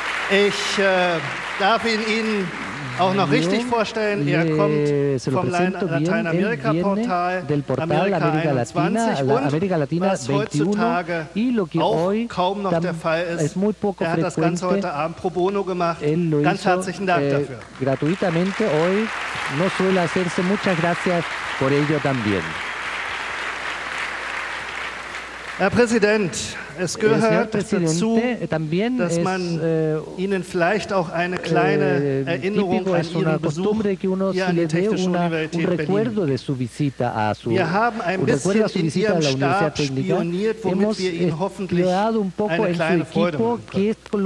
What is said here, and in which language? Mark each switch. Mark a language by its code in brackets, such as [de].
[de] Ich darf Ihnen auch noch richtig vorstellen, er kommt vom Lateinamerika-Portal Amerika 21 und, was heutzutage auch kaum noch der Fall ist, er hat das Ganze heute Abend pro bono gemacht. Ganz herzlichen Dank dafür. [es] Gratuitamente hoy, no suele hacerse. Muchas gracias por ello también. [de] Herr Präsident, es gehört dazu, dass man Ihnen vielleicht auch eine kleine Erinnerung an Ihren Besuch hier an die Technische Universität Berlin. Wir haben ein bisschen in Ihrem Stab spioniert, womit wir Ihnen hoffentlich eine kleine Freude machen können.